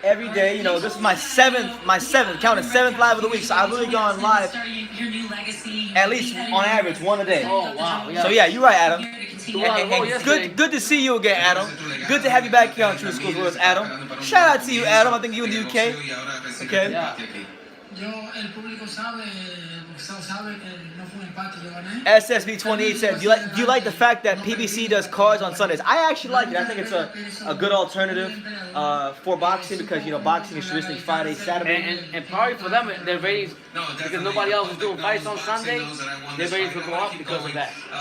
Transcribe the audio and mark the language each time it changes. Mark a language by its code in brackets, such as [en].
[en] Every day, you know, this is my seventh, count it, 7th live of the week. So I've really gone live Starting your new legacy. at least on average 1 a day. Oh, wow. So yeah, you're right, Adam. Wow, And good to see you again, Adam. Good to have you back here on True Schools with us, Adam. Shout out to you, Adam. I think you in the UK. Okay. Yeah. [es] Yo, el público sabe que no fue un empate, yo gané. [en] SSB28 said, do you like the fact that PBC does cards on Sundays? I actually like it. I think it's a good alternative for boxing because, you know, boxing is traditionally Friday, Saturday. And probably for them, their ratings, because nobody else is doing fights on Sunday, their ratings will go up because of that.